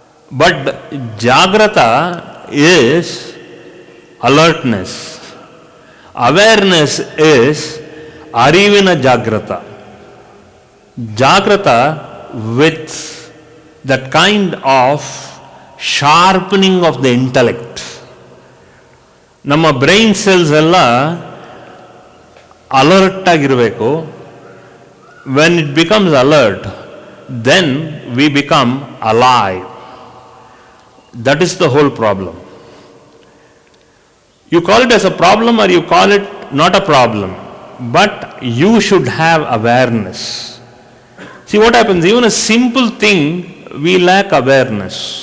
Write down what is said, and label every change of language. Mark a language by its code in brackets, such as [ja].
[en] But Jagrata is alertness. Awareness is [kn] Arivina Jagrata. [en] Jagrata with that kind of sharpening of the intellect. [kn] ನಮ್ಮ brain cells ಎಲ್ಲ alert ಆಗಿರಬೇಕು. [en] When it becomes alert, then we become alive. That is the whole problem. You call it as a problem or you call it not a problem, but you should have awareness. See what happens, even a simple thing we lack awareness.